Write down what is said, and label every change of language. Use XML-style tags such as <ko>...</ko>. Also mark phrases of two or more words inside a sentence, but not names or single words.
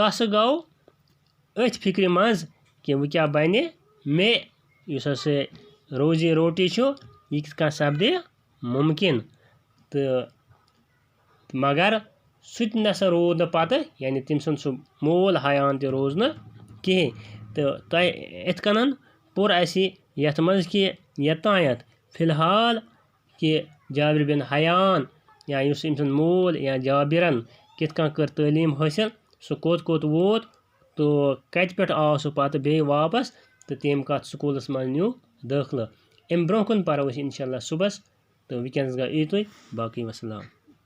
<ks>ہسا گوٚو أتھۍ فِکرِ منٛز کہِ وۄنۍ کیٛاہ بَنہِ مےٚ یُس ہسا روزی روٹی چھُ یہِ کِتھ کٔنۍ سپدِ مُمکِن تہٕ مگر سُہ تہِ نَسا روٗد نہٕ پَتہٕ یعنی تٔمۍ سُنٛد سُہ مول حیان تہِ روٗز نہٕ کِہیٖنۍ تہٕ تۄہہِ یِتھ کٔنۍ پوٚر اَسہِ یَتھ منٛز کہِ یوٚتانٮ۪تھ فِلحال کہِ جابر بن حیان یا یُس أمۍ سُنٛد مول یا جابرن کِتھ کٔنۍ کٔر تعلیٖم حٲصِل سُہ کوٚت ووت تہٕ کَتہِ پٮ۪ٹھ آو سُہ پَتہٕ بیٚیہِ واپس تہٕ تٔمۍ کَتھ سکوٗلَس منٛز نیوٗ دٲخلہٕ اَمہِ برونٛہہ کُن پَرو أسۍ</ks> <ar>اِنشاء اللہ</ar> <ks>صُبحس تہٕ وٕنکٮ۪نَس گٔے یِتُے باقٕے وَسلام</ks>